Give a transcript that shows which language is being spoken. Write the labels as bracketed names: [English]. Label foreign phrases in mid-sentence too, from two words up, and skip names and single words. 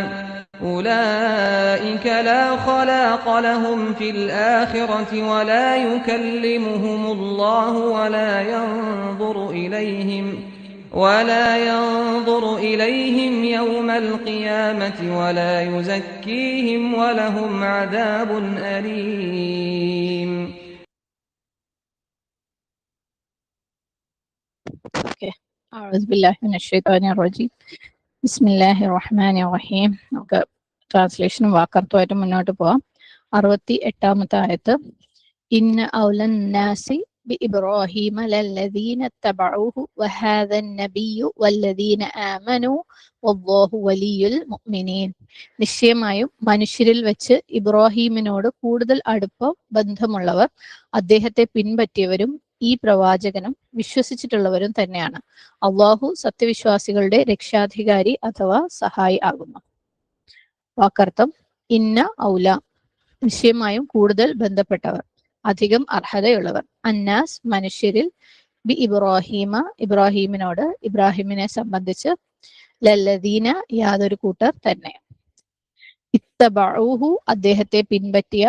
[Arabic] أولئك لا خلاق لهم في الآخرة ولا يكلمهم الله ولا ينظر إليهم يوم القيامة ولا يزكيهم ولهم عذاب أليم. أعوذ بالله من الشيطان الرجيم. بسم الله الرحمن الرحيم. [Malayalam] നമുക്ക് ട്രാൻസ്ലേഷനും വാക്കർത്ഥമായിട്ട് മുന്നോട്ട് പോവാം. 68-ാമത്തെ ആയത്ത്. [Arabic] إن أولى الناس بإبراهيم للذين اتبعوه وهذا النبي والذين آمنوا والله ولي المؤمنين. [Malayalam] നിശ്ചയമായും മനുഷ്യരിൽ വെച്ച് ഇബ്രാഹീമിനോട് കൂടുതൽ അടുപ്പം ബന്ധമുള്ളവർ അദ്ദേഹത്തെ പിൻപറ്റിയവരും ഈ പ്രവാചകനും വിശ്വസിച്ചിട്ടുള്ളവരും തന്നെയാണ്. അള്ളാഹു സത്യവിശ്വാസികളുടെ രക്ഷാധികാരി അഥവാ സഹായി ആകുന്നു. വാക്കർത്ഥം: [Arabic] إن أولى, [Malayalam] നിശ്ചയമായും കൂടുതൽ ബന്ധപ്പെട്ടവർ, അധികം അർഹതയുള്ളവർ, അന്നാസ് മനുഷ്യരിൽ, [Arabic] ب إبراهيم [Malayalam] ഇബ്രാഹീമിനോട്, ഇബ്രാഹിമിനെ സംബന്ധിച്ച്, ലല്ലദീന യാതൊരു കൂട്ടർ തന്നെ, ഇത്തബഊഹു അദ്ദേഹത്തെ പിൻപറ്റിയ.